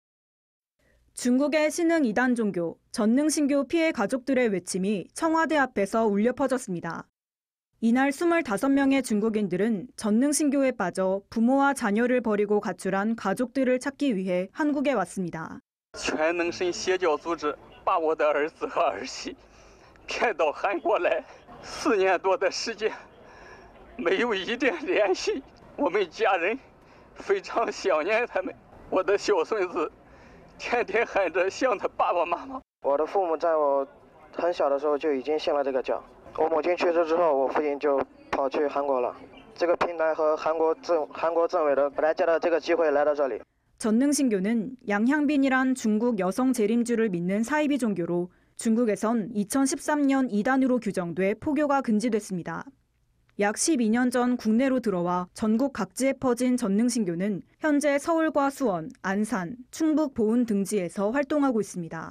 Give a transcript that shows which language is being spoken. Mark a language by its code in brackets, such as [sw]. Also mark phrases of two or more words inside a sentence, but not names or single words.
[ko] 중국의 신흥 이단 종교, 전능신교 피해 가족들의 외침이 청와대 앞에서 울려 퍼졌습니다. 이날 25명의 중국인들은 전능신교에 빠져 부모와 자녀를 버리고 가출한 가족들을 찾기 위해 한국에 왔습니다. [zh] 全能神邪教组织把我的儿子和儿媳骗到韩国来，4年多的时间，没有一点联系。我们家人非常想念他们。我的小孙子天天喊着想他爸爸妈妈。我的父母在我很小的时候就已经信了这个教。我母亲去世之后，我父亲就跑去韩国了。这个平台和韩国政委的本来借着这个机会来到这里。 [ko] 전능신교는 양향빈이란 중국 여성 재림주를 믿는 사이비 종교로 중국에선 2013년 이단으로 규정돼 포교가 금지됐습니다. 약 12년 전 국내로 들어와 전국 각지에 퍼진 전능신교는 현재 서울과 수원, 안산, 충북 보은 등지에서 활동하고 있습니다.